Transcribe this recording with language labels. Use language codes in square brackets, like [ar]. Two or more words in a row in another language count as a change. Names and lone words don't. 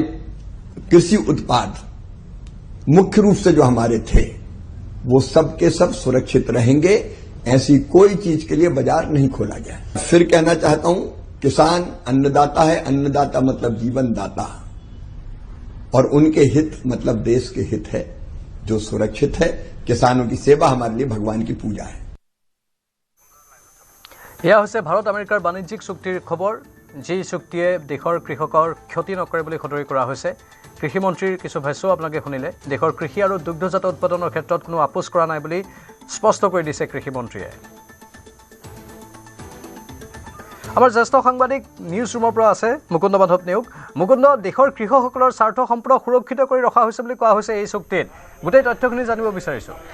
[hi] कृषि उत्पाद मुख्य रूप से जो हमारे थे वो सब के सब सुरक्षित रहेंगे ऐसी कोई चीज के लिए बाजार नहीं खोला गया फिर कहना चाहता हूं किसान अन्नदाता है अन्नदाता मतलब जीवनदाता और उनके हित मतलब देश के हित है जो सुरक्षित है किसानों की सेवा हमारे लिए भगवान की पूजा है [as] यह হৈছে ভাৰত আমেৰিকাৰ বাণিজ্যিক চুক্তিৰ খবৰ যি চুক্তিয়ে দেশৰ কৃষকৰ ক্ষতি নকৰে বুলি সতৰি কৰা হৈছে কৃষি মন্ত্ৰীৰ কিছু ভাষ্য আপোনালোকে শুনিলে দেশৰ কৃষি আৰু দুগ্ধজাত উৎপাদনৰ ক্ষেত্ৰত কোনো আপোচ কৰা নাই বুলি স্পষ্ট কৰি দিছে কৃষি মন্ত্ৰীয়ে আমাৰ জ্যেষ্ঠ সাংবাদিক নিউজ ৰুমৰ পৰা আছে মুকুন্দ মাধৱ নেওগ মুকুন্দ দেশৰ কৃষকসকলৰ স্বাৰ্থ সম্পূৰ্ণ সুৰক্ষিত কৰি ৰখা হৈছে বুলি কোৱা হৈছে এই চুক্তিত গোটেই তথ্যখিনি জানিব বিচাৰিছো